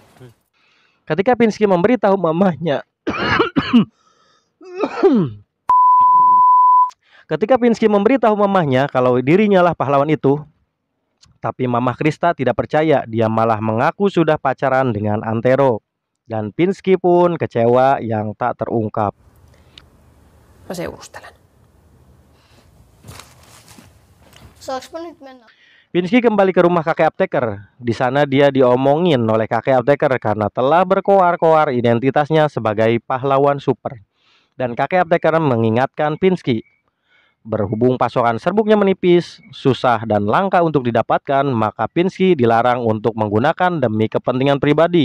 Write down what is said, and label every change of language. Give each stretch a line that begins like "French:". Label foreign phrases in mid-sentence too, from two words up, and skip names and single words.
Indonesian: Ketika Pinsky memberitahu mamahnya kalau dirinya lah pahlawan itu, tapi Mama Krista tidak percaya. Dia malah mengaku sudah pacaran dengan Antero. Dan Pinsky pun kecewa yang tak terungkap.
Finnish: Mä seurustelen. Saaks mä nyt mennä?
Indonesian: Pinsky kembali ke rumah kakek apteker. Di sana dia diomongin oleh kakek apteker karena telah berkoar-koar identitasnya sebagai pahlawan super. Dan kakek apteker mengingatkan Pinsky Berhubung pasokan serbuknya menipis, susah dan langka untuk didapatkan, maka Pinsky dilarang untuk menggunakan demi kepentingan pribadi.